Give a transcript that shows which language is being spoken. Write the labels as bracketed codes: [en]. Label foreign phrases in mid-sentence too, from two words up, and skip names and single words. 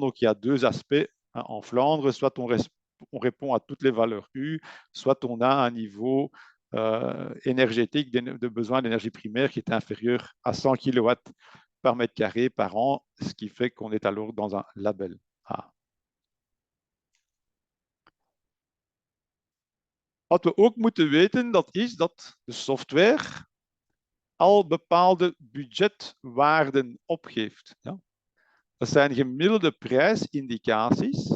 [fr] Donc, il y a 2 aspects en Flandre, soit on répond à toutes les valeurs U, soit on a un niveau énergétique de besoin d'énergie primaire qui est inférieur à 100 kW par mètre carré par an, ce qui fait qu'on est alors dans un label A. [nl] Wat we ook moeten weten, dat is dat de software al bepaalde budgetwaarden opgeeft. Ja? Dat zijn gemiddelde prijsindicaties.